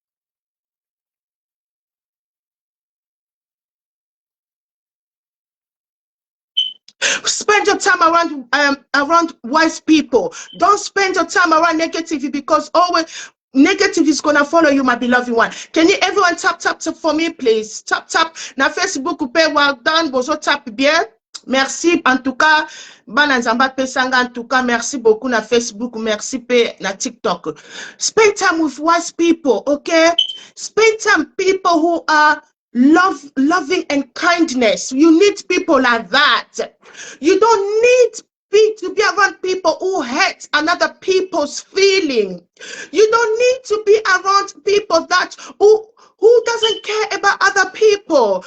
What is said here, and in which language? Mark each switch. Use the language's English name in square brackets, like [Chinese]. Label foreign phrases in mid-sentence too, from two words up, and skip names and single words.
[English] Spend your time around wise people. Don't spend your time around negativity, because always negative is gonna follow you, my beloved one. Can you everyone tap for me, please? Tap. Now Facebook, well done. [Lingala] Bozo tap bien. [French] Merci, en tout cas, [Lingala] Bananzamba Pesanga, [French] en tout cas, merci beaucoup na Facebook, merci [Lingala] pe na TikTok. [English] Spend time with wise people, okay? Spend time people who are loving and kindness. You need people like that. You don't need to be around people who hurt another people's feeling. You don't need to be around people that who doesn't care about other people.